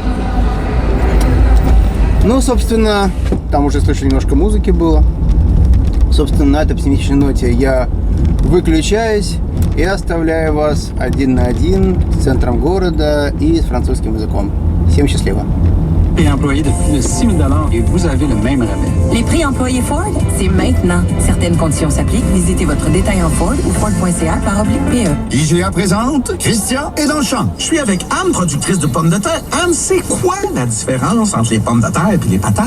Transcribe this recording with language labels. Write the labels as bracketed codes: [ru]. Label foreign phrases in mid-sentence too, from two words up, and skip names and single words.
[ru] Ну, собственно, там уже слышали, немножко музыки было. Собственно, на этой оптимистичной ноте я выключаюсь и оставляю вас один на один с центром города и с французским языком. Всем счастливо! [fr] Prix employé de plus de 6 000 $ et vous avez le même rabais. Les prix employés Ford, c'est maintenant. Certaines conditions s'appliquent. Visitez votre détaillant Ford ou Ford.ca/PE. IGA présente Christian est dans le champ. Je suis avec Anne, productrice de pommes de terre. Anne, c'est quoi la différence entre les pommes de terre et les patates?